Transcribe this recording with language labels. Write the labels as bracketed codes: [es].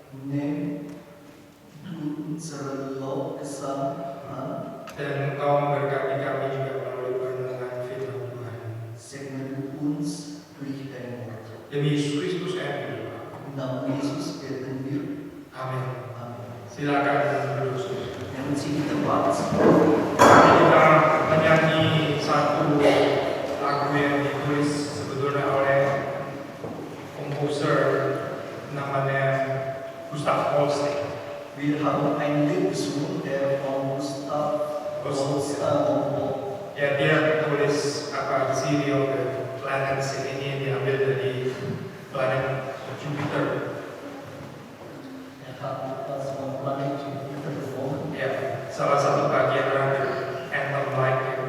[de] Nimm du unsere Lobgesang an, [id] Dan Engkau memberkati kami juga melalui perenungan firman Tuhan. [de] segne du uns durch dein Wort. [id] Demi Yesus Kristus kami berdoa. [de] Im Namen Jesus beten wir. [id] Amin. [de] Amen. [id] Silakan berduduk. [de] Nehmen Sie die Wort. [id] Kita menyanyi satu lagu yang ditulis sebetulnya oleh komposer namanya Gustav Holst. [de] Wir haben ein Lied gesungen, der von Gustav Holst [id] Ya, dia tulis apa Theory of the Planets, ini diambil dari planet Jupiter. [de] Er hat etwas vom Planet Jupiter gewonnen. [id] Ya, salah satu bagian dari Anthem Light.